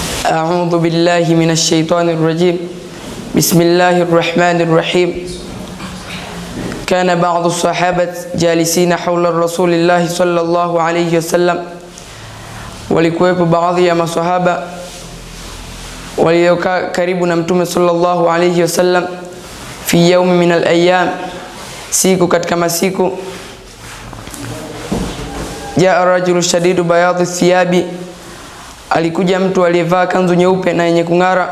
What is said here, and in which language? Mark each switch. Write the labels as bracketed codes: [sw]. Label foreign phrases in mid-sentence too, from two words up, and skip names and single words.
[ar] أعوذ بالله من الشيطان الرجيم. بسم الله الرحمن الرحيم. كان بعض الصحابة جالسين حول الرسول الله صلى الله عليه وسلم. [sw] walikuwepo baadhi ya maswahaba waliokaa karibu na mtume [ar] صلى الله عليه وسلم في يوم من الأيام, [sw] siku katika masiku. [ar] جاء رجل شديد بياض الثياب, [sw] alikuja mtu aliyevaa kanzu nyeupe na yenye kung'ara.